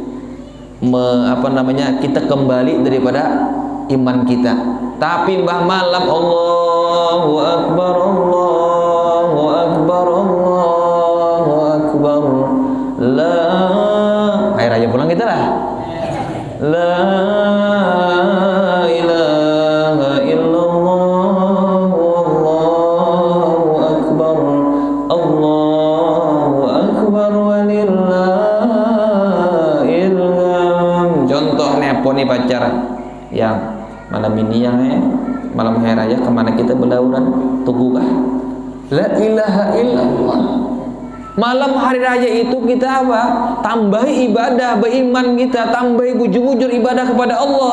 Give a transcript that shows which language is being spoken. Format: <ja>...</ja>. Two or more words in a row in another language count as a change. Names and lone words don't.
<bjn>Kita kembali daripada iman kita. Tapi mbah malam</bjn> <ar>الله أكبر الله أكبر الله أكبر.</ar> <bjn>Hari raya pulang kita lah.</bjn> <ar>لا إله إلا الله الله أكبر الله أكبر ولله الحمد.</ar> <bjn>Contoh neponi pacar yang malam ini malam hari raya kemana kita berlauran? Tugukah?</bjn> <ar>لا إله إلا الله.</ar> <bjn>Malam hari raya itu kita apa? Tambahi ibadah, beriman kita, tambahi bujur-bujur ibadah kepada Allah.</bjn>